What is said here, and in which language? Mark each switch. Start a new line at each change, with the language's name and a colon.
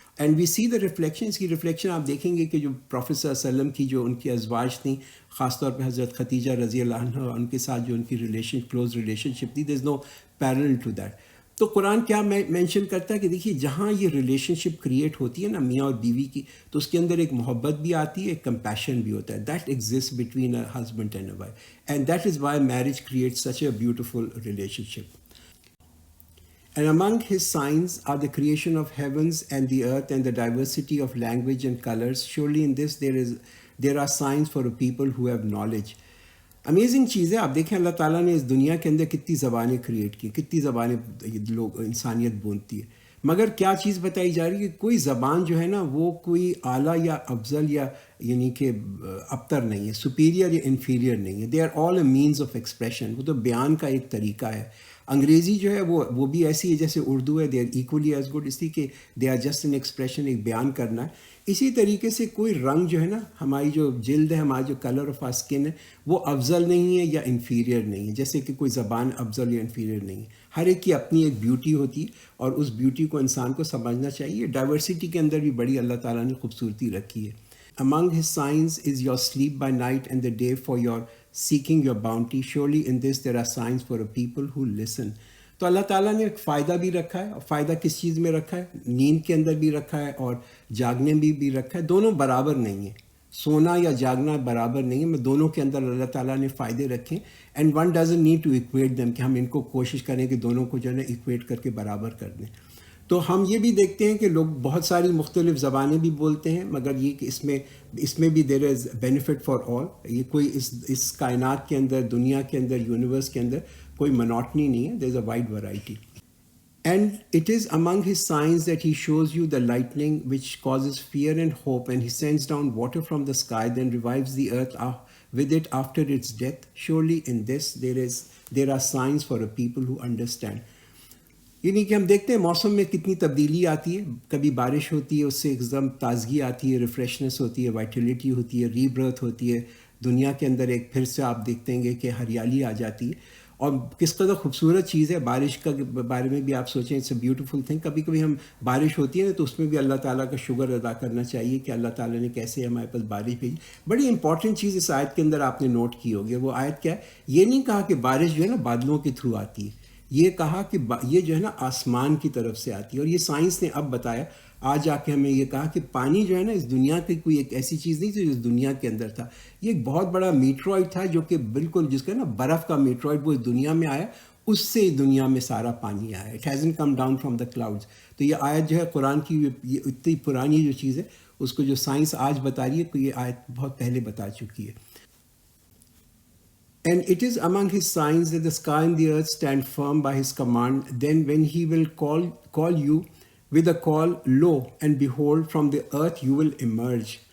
English: And we see the reflection.
Urdu: اس کی reflection آپ دیکھیں گے کہ جو پروفیٹ صلی اللہ علیہ وسلم کی جو ان کی ازواج تھیں, خاص طور پہ حضرت خدیجہ رضی اللہ عنہ, ان کے ساتھ جو ان کی کلوز ریلیشن شپ تھی,
English: There is no parallel to that.
Urdu: تو قرآن کیا مینشن کرتا ہے کہ دیکھیے جہاں یہ ریلیشن شپ کریٹ ہوتی ہے نا میاں اور بیوی کی, تو اس کے اندر ایک محبت بھی آتی ہے, ایک کمپیشن بھی ہوتا ہے.
English: That exist between a husband and a wife, and that is why marriage create such a beautiful relationship. And among his signs are the creation of heavens and the earth and the diversity of language and colors. Surely in this there are signs for a people who have knowledge.
Urdu: Amazing چیز ہے. آپ دیکھیں اللہ تعالیٰ نے اس دنیا کے اندر کتنی زبانیں کریٹ کی, کتنی زبانیں لوگ انسانیت بولتی ہے. مگر کیا چیز بتائی جا رہی ہے کہ کوئی زبان جو ہے نا وہ کوئی اعلیٰ یا افضل یا یعنی کہ ابتر نہیں ہے, سپیریئر یا انفیریئر نہیں ہے.
English: They are all a means of expression.
Urdu: وہ تو بیان کا ایک طریقہ ہے. انگریزی جو ہے وہ بھی ایسی ہے جیسے اردو ہے.
English: they are equally as good,
Urdu: اس لیے کہ
English: they are just an expression,
Urdu: ایک بیان کرنا ہے. اسی طریقے سے کوئی رنگ جو ہے نا, ہماری جو جلد ہے, ہمارا جو
English: colour of our skin
Urdu: ہے, وہ افضل نہیں ہے یا انفیریئر نہیں ہے. جیسے کہ کوئی زبان افضل یا انفیریئر نہیں ہے. ہر ایک کی اپنی ایک بیوٹی ہوتی ہے اور اس بیوٹی کو انسان کو سمجھنا چاہیے. ڈائیورسٹی کے اندر بھی بڑی اللہ تعالیٰ نے خوبصورتی رکھی ہے.
English: Among his signs is your sleep by night and the day for your seeking your bounty. Surely in this there are signs for a people who listen.
Urdu: تو اللہ تعالیٰ نے ایک فائدہ بھی رکھا ہے. اور فائدہ کس چیز میں رکھا ہے؟ نیند کے اندر بھی رکھا ہے اور جاگنے بھی رکھا ہے. دونوں برابر نہیں ہیں, سونا یا جاگنا برابر نہیں ہے. میں دونوں کے اندر اللہ تعالیٰ نے فائدے رکھے.
English: and one doesn't need to equate them,
Urdu: کہ ہم ان کو کوشش کریں کہ دونوں کو جو ہے نا ایکویٹ کر کے برابر کر دیں. تو ہم یہ بھی دیکھتے ہیں کہ لوگ بہت ساری مختلف زبانیں بھی بولتے ہیں, مگر یہ کہ اس میں بھی
English: There is benefit for all.
Urdu: یہ کوئی اس کائنات کے اندر, دنیا کے اندر, یونیورس کے اندر کوئی منوٹنی نہیں ہے.
English: There is a wide variety. And it is among his signs that he shows you the lightning which causes fear and hope, and he sends down water from the sky, then revives the earth with it after its death. Surely in this there are signs for a people who understand.
Urdu: یعنی کہ ہم دیکھتے ہیں موسم میں کتنی تبدیلی آتی ہے. کبھی بارش ہوتی ہے, اس سے ایک دم تازگی آتی ہے, ریفریشنس ہوتی ہے, وائٹیلیٹی ہوتی ہے, ری برتھ ہوتی ہے. دنیا کے اندر ایک پھر سے آپ دیکھتے ہیں کہ ہریالی آ جاتی ہے. اور کس قدر خوبصورت چیز ہے. بارش کا بارے میں بھی آپ سوچیں,
English: It's a beautiful thing.
Urdu: کبھی کبھی ہم بارش ہوتی ہے نا تو اس میں بھی اللہ تعالیٰ کا شکر ادا کرنا چاہیے کہ اللہ تعالیٰ نے کیسے ہمارے پاس بارش بھیجی. بڑی امپورٹنٹ چیز اس آیت کے اندر آپ نے نوٹ کی ہوگی. وہ آیت کیا ہے؟ یہ نہیں کہا کہ بارش جو ہے نا بادلوں کے تھرو آتی ہے, یہ کہا کہ یہ جو ہے نا آسمان کی طرف سے آتی ہے. اور یہ سائنس نے اب بتایا, آج آ کے ہمیں یہ کہا کہ پانی جو ہے نا اس دنیا کی کوئی ایک ایسی چیز نہیں تھی جو اس دنیا کے اندر تھا. یہ ایک بہت بڑا میٹرائڈ تھا جو کہ بالکل جس کا نا برف کا میٹرائڈ وہ اس دنیا میں آیا, اس سے دنیا میں سارا پانی آیا.
English: It hasn't come down from the clouds.
Urdu: تو یہ آیت جو ہے قرآن کی یہ اتنی پرانی جو چیز ہے اس کو جو سائنس آج بتا رہی ہے تو یہ آیت بہت پہلے بتا چکی ہے.
English: And it is among his signs that the sky and the earth stand firm by his command. Then when he will call you with a call, lo, and behold, from the earth you will emerge.